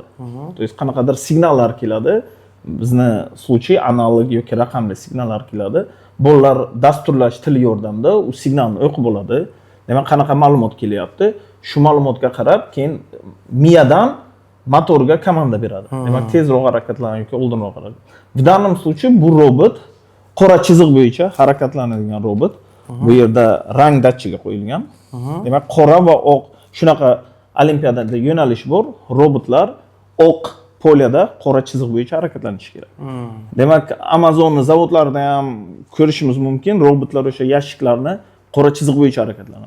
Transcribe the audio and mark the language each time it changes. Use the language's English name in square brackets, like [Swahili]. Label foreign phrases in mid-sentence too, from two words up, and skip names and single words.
[Russian] То есть [Uzbek] qanaqadir signallar keladi. Bizni случай analog yoki raqamli signallar keladi. Bolalar dasturlash tili yordamida u signalni o'qib oladi. Demak, qanaqa ma'lumot kelyapti, shu ma'lumotga qarab keyin miyadan motorga komanda beradi. Demak, tezroq harakatlan yoki oldinroq harakat. [Russian] В данном случае [Uzbek] bu robot qora chiziq bo'yicha harakatlanadigan robot. Bu yerda rang datchigi qo'yilgan. Demak, qora va oq shunaqa olimpiadada yo'nalish bor. Robotlar oq polyada qora chiziq bo'yicha harakatlanishi kerak. Demak, Amazonning zavodlarida ham ko'rishimiz mumkin, robotlar o'sha yashiklarni qora chiziq bo'yicha harakatlanadi.